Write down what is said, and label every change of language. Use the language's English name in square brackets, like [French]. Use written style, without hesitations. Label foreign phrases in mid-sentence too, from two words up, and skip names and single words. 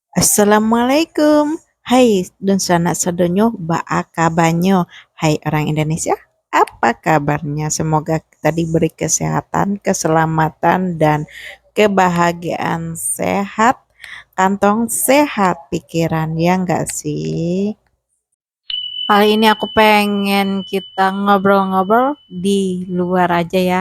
[Indonesian] Assalamualaikum. [Minangkabau] Hai, dun sana sadonyo baa kabanyo. [Indonesian] Hai orang Indonesia, apa kabarnya? Semoga kita diberi kesehatan, keselamatan, dan kebahagiaan sehat, kantong sehat, pikiran, ya enggak sih? Kali ini aku pengen kita ngobrol-ngobrol di luar aja ya.